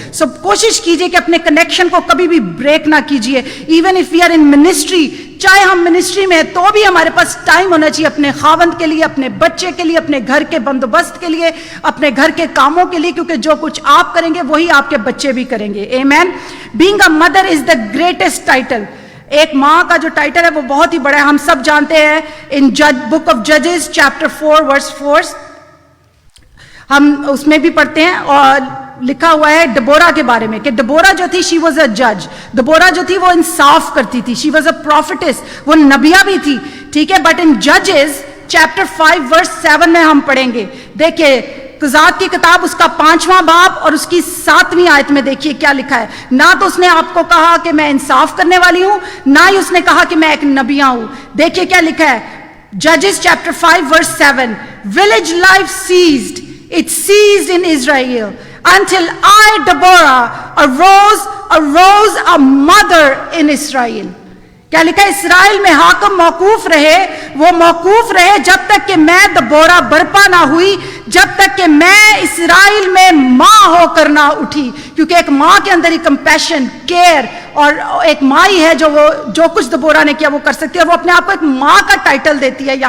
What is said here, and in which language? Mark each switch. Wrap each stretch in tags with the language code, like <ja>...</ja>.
<ur>سو کوشش کیجئے کہ اپنے کنیکشن کو کبھی بھی بریک نہ کیجئے.</ur> <en>even if we are in ministry,</en> <ur>چاہے ہم منسٹری میں ہیں تو بھی ہمارے پاس ٹائم ہونا چاہیے اپنے خاوند کے لیے, اپنے بچے کے لیے, اپنے گھر کے بندوبست کے لیے, اپنے گھر کے کاموں کے لیے, کیونکہ جو کچھ آپ کریں گے وہی آپ کے بچے بھی کریں گے. آمین.</ur> <en>Being a mother is the greatest title.</en> <ur>ایک ماں کا جو ٹائٹل ہے وہ بہت ہی بڑا ہے. ہم سب جانتے ہیں</ur> <en>in book of ججز chapter 4 ورس 4</en> <ur>ہم اس میں بھی پڑھتے ہیں, اور لکھا ہوا ہے ڈبورا کے بارے میں کہ ڈبورا جو تھی,</ur> <en>She was a جج.</en> <ur>ڈبورا جو تھی وہ انصاف کرتی تھی.</ur> <en>she was a prophets,</en> <ur>وہ نبیہ بھی تھی, ٹھیک ہے.</ur> <en>but in ججز chapter 5 ورس 7</en> <ur>میں ہم پڑھیں گے, دیکھیں قضات کی کتاب اس کا 5واں باب اور اس کی 7ویں آیت میں دیکھیے کیا لکھا ہے. نہ تو اس نے آپ کو کہا کہ میں انصاف کرنے والی ہوں, نہ ہی اس نے کہا کہ میں ایک نبیہ ہوں. دیکھیے کیا لکھا ہے,</ur> <en>Judges chapter 5 verse 7. Village life ceased. It ceased in Israel until I, Deborah, arose a mother in Israel.</en> <ur>کیا لکھا ہے, اسرائیل میں حاکم موقوف رہے, وہ موقوف رہے جب تک کہ میں دبورہ برپا نہ ہوئی, جب تک کہ میں اسرائیل میں ماں ہو کر نہ اٹھی. کیونکہ ایک ماں کے اندر ہی کمپیشن, کیئر, اور ایک ماں ہی ہے جو کچھ دبورہ نے کیا وہ کر سکتی ہے. اور وہ اپنے آپ کو ایک ماں کا ٹائٹل دیتی ہے.</ur>